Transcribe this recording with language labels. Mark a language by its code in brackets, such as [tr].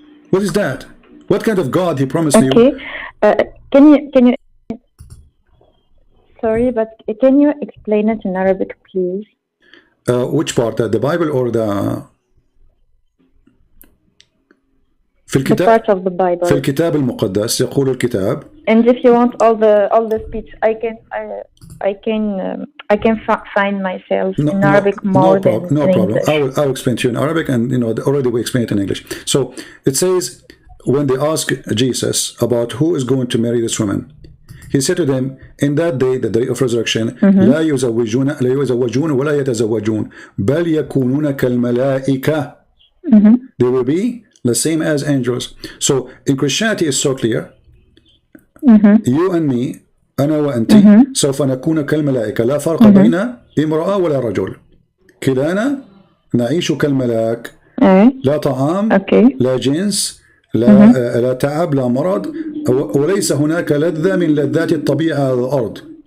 [en] What is that? What kind of God he promised me? Can you sorry, but can you explain it in Arabic, please? Which part? The Bible or the [ar] في الكتاب? [en] The part of the Bible. [ar] في الكتاب المقدس يقول الكتاب. [en] And if you want all the speech, I can find myself in Arabic more than in English. I'll explain to you in Arabic, and you know already we explained it in English. So it says when they ask Jesus about who is going to marry this woman, he said to them, in that day, the day of resurrection, [ar] لا يزوجون ولا يتزوجون بل يكونون كالملائكة. [en] They will be the same as angels. So in Christianity it's so clear. You and me, [ar] أنا وأنت سوف نكون كالملائكة لا فرق بين امرأة ولا رجل. كلانا نعيش كالملاك. لا طعام لا جنس لا تعب لا مرض وليس هناك لذة من لذات الطبيعة على الأرض.